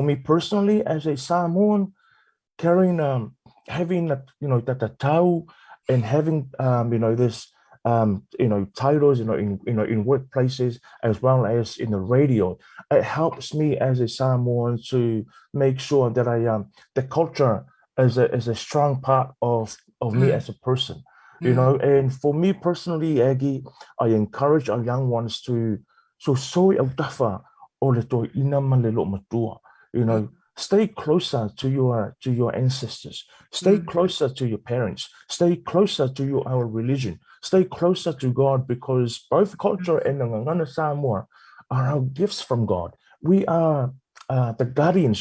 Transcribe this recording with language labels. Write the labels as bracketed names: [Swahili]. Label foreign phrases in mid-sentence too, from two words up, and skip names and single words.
[English] for me personally, as a Samoan, carrying having that tau and having this titles in workplaces as well as in the radio, it helps me as a Samoan to make sure that the culture is a strong part of me mm, as a person. mm, And for me personally, Aggie, I encourage our young ones to [Samoan] so au tafa o le to ina malelo matua. mm, [English] Stay closer to your ancestors. Stay mm, closer to your parents. Stay closer to our religion. Stay closer to God, because both culture and the [Samoan] Ngangana Samoa [English] are our gifts from God. We are the guardians.